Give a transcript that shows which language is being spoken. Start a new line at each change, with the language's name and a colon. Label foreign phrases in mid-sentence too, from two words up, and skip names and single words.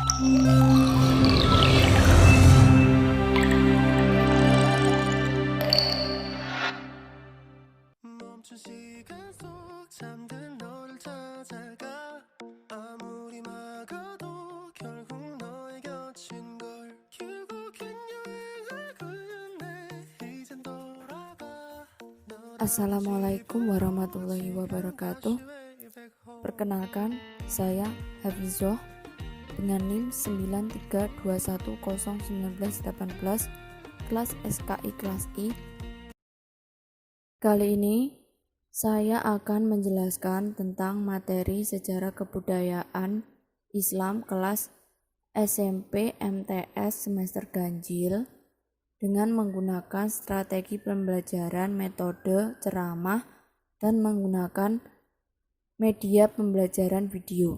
Korean: 멈춘 시간 속 잠든 너를 찾아가 아무리 막아도 결국 너의 곁인 걸 결국엔 여행을 끝내 이젠 돌아가
Arabic: السلام عليكم ورحمة الله وبركاته.
Indonesian: Perkenalkan, saya Hafizoh dengan NIM 9321011918 kelas SKI kelas I. Kali ini saya akan menjelaskan tentang materi sejarah kebudayaan Islam kelas SMP MTS semester ganjil dengan menggunakan strategi pembelajaran metode ceramah dan menggunakan media pembelajaran video.